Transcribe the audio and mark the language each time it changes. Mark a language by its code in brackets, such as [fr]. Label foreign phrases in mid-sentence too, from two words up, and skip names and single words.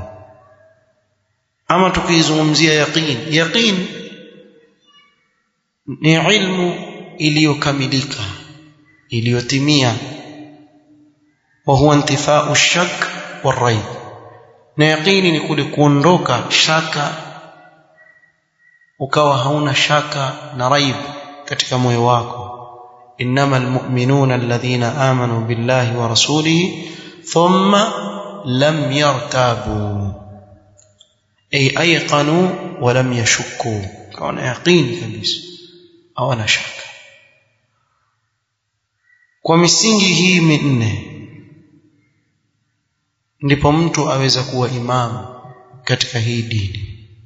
[sw] ama tukizungumzia yaqin, yaqin ni ilmu iliyokamilika, iliyotimia. [ar] وهو انتفاء الشك والريب. [sw] na yaqini ni kule kuondoka shaka, ukawa hauna shaka na raib katika moyo wako. [ar] إنما المؤمنون الذين آمنوا بالله ورسوله ثم لم يرتابوا أي أيقنوا ولم يشكوا. [sw] kawana yaqini kabisa, hawana shaka. kwa misingi hii minne ndipo mtu aweza kuwa imamu katika hii dini.